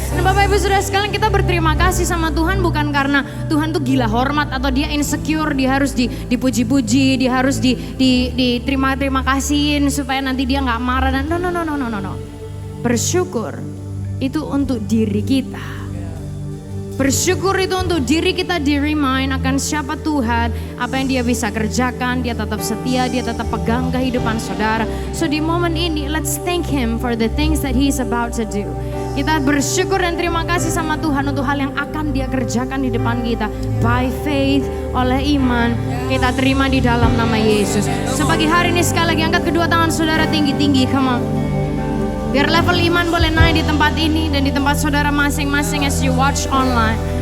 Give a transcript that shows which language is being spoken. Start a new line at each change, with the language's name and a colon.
Indonesian: Dan Bapak Ibu Saudara sekalian, kita berterima kasih sama Tuhan bukan karena Tuhan tuh gila hormat atau Dia insecure, Dia harus dipuji-puji, Dia harima terima kasihin supaya nanti Dia nggak marah. Dan no. Bersyukur itu untuk diri kita. Bersyukur itu untuk diri kita di-remind akan siapa Tuhan, apa yang Dia bisa kerjakan, Dia tetap setia, Dia tetap pegang kehidupan saudara.
English: So
Indonesian: di momen ini,
English: let's thank Him for the things that He is about to do.
Indonesian: Kita bersyukur dan terima kasih sama Tuhan untuk hal yang akan Dia kerjakan di depan kita.
English: By faith,
Indonesian: oleh iman, kita terima di dalam nama Yesus. So pagi hari ini sekali lagi angkat kedua tangan saudara tinggi-tinggi,
English: come on.
Indonesian: Biar level iman boleh naik di tempat ini dan di tempat saudara masing-masing
English: as you watch online.